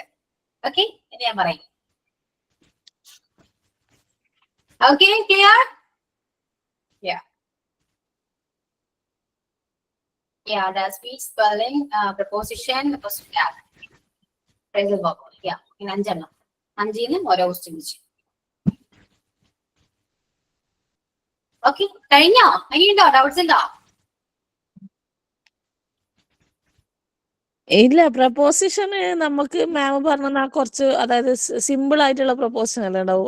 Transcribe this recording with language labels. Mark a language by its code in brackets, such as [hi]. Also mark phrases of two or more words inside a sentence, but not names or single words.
[ml] ഓക്കെ, ഇനി ഞാൻ പറയും. ഓക്കെ, ക്ലിയർ? [en] The speech, spelling, preposition, question tag, phrasal verb. [ml] ഇങ്ങനെ 5 എണ്ണം. 5ന് ഓരോ ക്വസ്റ്റ്യൻ വെച്ച്. ഓക്കെ, കഴിഞ്ഞോ? ഇനിയുണ്ടോ? ഡൗട്ട്സ് ഉണ്ടോ? ഇല്ല, പ്രപ്പോസിഷന് നമുക്ക് മാം പറഞ്ഞ കുറച്ച്, അതായത് സിമ്പിൾ ആയിട്ടുള്ള പ്രപ്പോസിഷൻ അല്ലേ ഉണ്ടാവും.